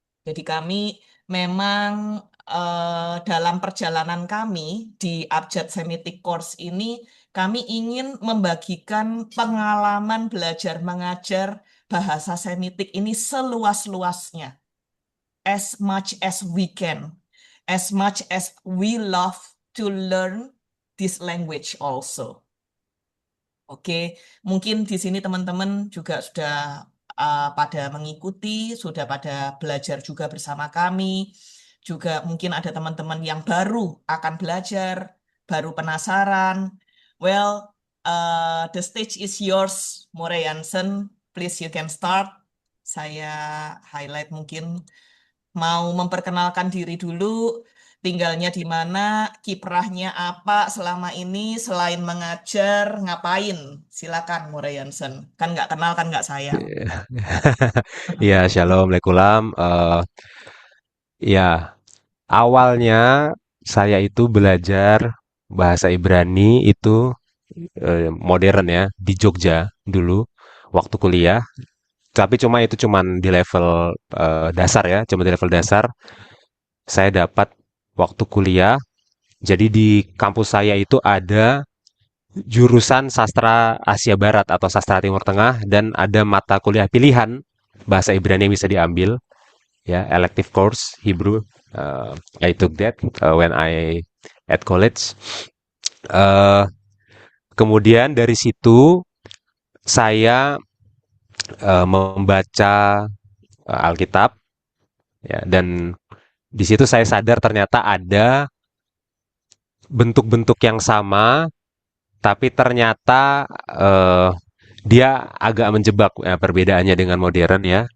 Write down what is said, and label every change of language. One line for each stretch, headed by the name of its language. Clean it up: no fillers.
Indonesian: Jadi kami memang dalam perjalanan kami di Abjad Semitic Course ini, kami ingin membagikan pengalaman belajar mengajar bahasa Semitik ini seluas-luasnya,
English: as much as we can, as much as we love to learn this language also.
Indonesian: Oke, mungkin di sini teman-teman juga sudah pada mengikuti, sudah pada belajar juga bersama kami. Juga mungkin ada teman-teman yang baru akan belajar, baru penasaran.
English: Well, the stage is yours, More Jansen. Please you can start.
Indonesian: Saya highlight mungkin mau memperkenalkan diri dulu, tinggalnya di mana, kiprahnya apa selama ini, selain mengajar, ngapain? Silakan, Mure Jansen. Kan nggak kenal, kan nggak sayang. Ya, shalom, Waalaikumsalam. Ya, awalnya saya itu belajar bahasa Ibrani itu modern ya di Jogja dulu waktu kuliah. Tapi itu cuman di level dasar ya, cuma di level dasar. Saya dapat waktu kuliah. Jadi di kampus saya itu ada jurusan sastra Asia Barat atau sastra Timur Tengah dan ada mata kuliah pilihan bahasa Ibrani yang bisa diambil ya
English: elective course Hebrew. I took that when I at college.
Indonesian: Uh, Kemudian dari situ saya membaca Alkitab ya dan di situ saya sadar ternyata ada bentuk-bentuk yang sama tapi ternyata dia agak menjebak ya, perbedaannya dengan modern ya.